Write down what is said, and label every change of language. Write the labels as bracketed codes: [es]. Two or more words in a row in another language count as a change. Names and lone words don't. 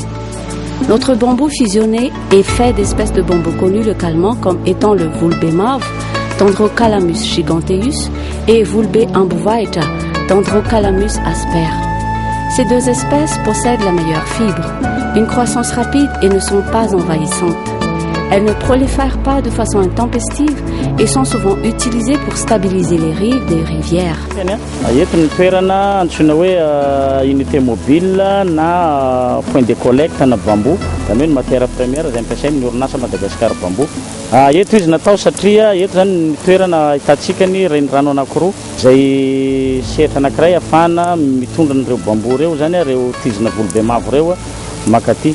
[fr] Notre bambou fusionné est fait d'espèces de bambou connues localement comme étant le vulbe mauve, Dendrocalamus giganteus, et vulbe ambuvaita, Dendrocalamus asper. Ces deux espèces possèdent la meilleure fibre, une croissance rapide et ne sont pas envahissantes. Elles ne prolifèrent pas de façon intempestive et sont souvent utilisées pour stabiliser les rives des rivières. [mg] Entony toerana antsoina hoe [fr] unité mobile [mg] na [fr] point de collecte [mg] na bambou, zany hoe ny [fr] matière première [mg] izay ampiasain'ny orinasa Madagascar Bamboo. Eto izy natao satria eto zany ny toerana ahitantsika ny renirano anankiroa izay sehatra anankiray ahafahana mitondra an'ireo bambou reo zany reo tizina vulbe mavo reo makaty.